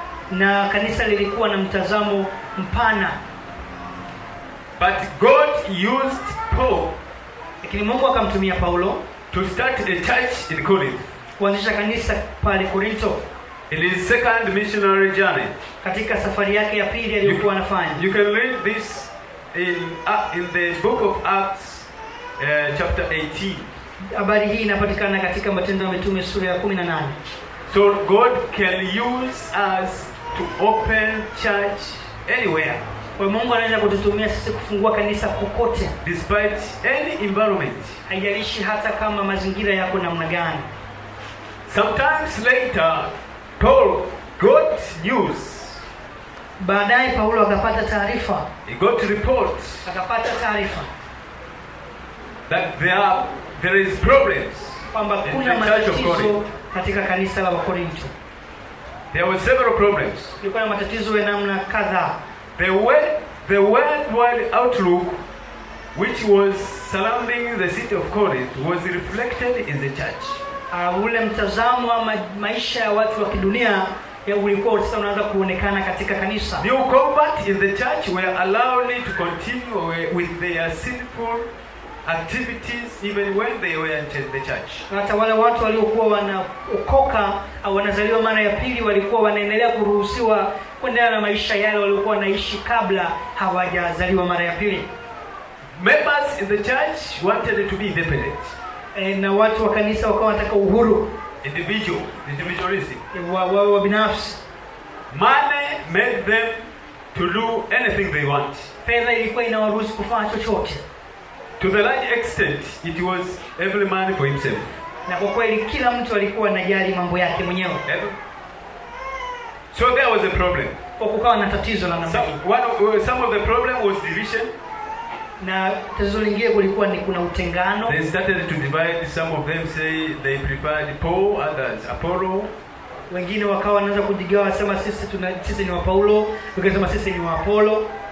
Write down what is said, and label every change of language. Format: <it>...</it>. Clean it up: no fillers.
<sw>Na kanisa lilikuwa na mtazamo mpana.</sw> <en>But God used Paul,</en> <sw>lakini Mungu akamtumia Paulo</sw> <en>to start a church in Corinth.</en> <sw>Kuanzisha kanisa pale Korinto.</sw> <en>In his second missionary journey.</en> <sw>Katika safari yake ya pili aliyokuwa anafanya.</sw> <en>You can read this in the book of Acts, chapter 18.</en> <sw>Habari hii inapatikana katika Matendo ya Mitume sura ya 18.</sw> <en>So God can use us to open church anywhere.</en> <sw>Kwa Mungu anaweza kututumia sisi kufungua kanisa kokote,</sw> <en>despite any environment.</en> <sw>Haijalishi hata kama mazingira yako namna gani.</sw> <en>Sometimes later Paul got news.</en> <sw>Baadaye Paulo akapata taarifa.</sw> <en>He got reports.</en> <sw>Akapata taarifa</sw> <en>that there is problems</en> <sw>kwamba kuna matatizo katika kanisa la Wakorinto.</sw> <en>There were several problems.</en> <sw>Kulikuwa na matatizo ya namna kadhaa.</sw> <en>The worldwide outlook which was surrounding the city of Corinth was reflected in the church.</en> <sw>Ule mtazamo wa maisha ya watu wa kidunia ulikuwa sasa unaanza kuonekana katika kanisa.</sw> <en>New converts in the church were allowed to continue with their sinful activities even when they were in the church.</en> <sw>Hata wale watu waliokuwa wanaokoka au wanazaliwa mara ya pili walikuwa wanaendelea kuruhusiwa kuendelea na maisha yale waliokuwa wanaishi kabla hawajazaliwa mara ya pili.</sw> <en>Members in the church wanted to be independent.</en> <sw>Na watu wa kanisa wakawa wanataka uhuru,</sw> <en>individualism.</en> <sw>Wa binafsi.</sw> <en>Money made them to do anything they want.</en> <sw>Fedha ilikuwa inawaruhusu kufanya chochote.</sw> <en>To the large extent, it was every man for himself.</en> <sw>Na kwa kweli kila mtu alikuwa anajali mambo yake mwenyewe.</sw> <en>So there was a problem.</en> <sw>Kwa kukawa na tatizo la namna hii.</sw> <en>Some of the problem was division.</en> <sw>Na tatizo lingine kulikuwa ni kuna utengano.</sw> <en>They started to divide. Some of them say they preferred Paul, others Apollo.</en> <sw>Wengine wakawa wanaanza kujigawa, sema sisi ni wa Paulo, wengine sema sisi ni wa Apollo.</sw>